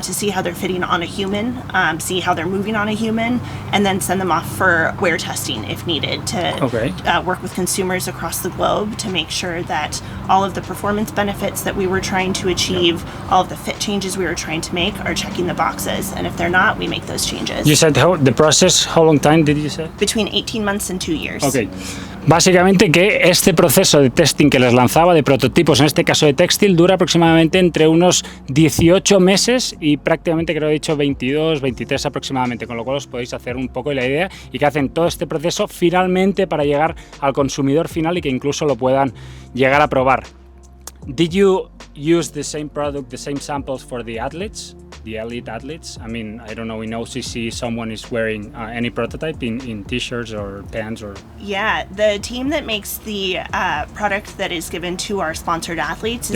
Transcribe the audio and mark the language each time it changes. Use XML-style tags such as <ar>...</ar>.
<en>to see how they're fitting on a human, see how they're moving on a human, and then send them off for wear testing if needed to Okay. work with consumers across the globe to make sure that all of the performance benefits that we were trying to achieve, all of the fit changes we were trying to make are checking the boxes. And if they're not, we make those changes. You said the process, how long time did you say? Between 18 months and 2 years.</en> <es>Ok, básicamente que este proceso de testing que les lanzaba de prototipos, en este caso de textil, dura aproximadamente entre unos 18 meses y prácticamente creo que he dicho 22, 23 aproximadamente, con lo cual os podéis hacer un poco la idea y que hacen todo este proceso finalmente para llegar al consumidor final y que incluso lo puedan llegar a probar.</es> <en>Did you use the same product, the same samples for the athletes? The elite athletes? I mean, I don't know, in OCC someone is wearing any prototype in t-shirts or pants or... Yeah, the team that makes the product that is given to our sponsored athletes is</en>